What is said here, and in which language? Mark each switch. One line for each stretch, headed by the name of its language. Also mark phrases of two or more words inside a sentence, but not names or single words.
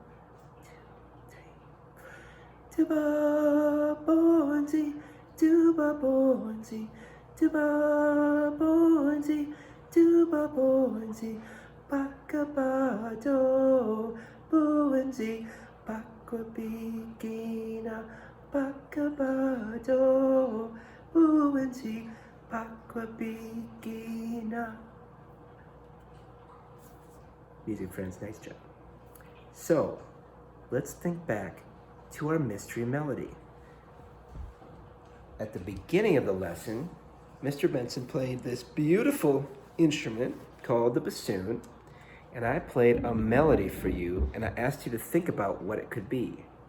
English: Tuba bonzi, tuba bonzi, tuba bonzi, tuba bonzi, pakabado, bonzi, pakwabigina, pakabado, bonzi, pakwabigina. Music friends, nice job. So, let's think back to our mystery melody. At the beginning of the lesson, Mr. Benson played this beautiful instrument called the bassoon, and I played a melody for you, and I asked you to think about what it could be.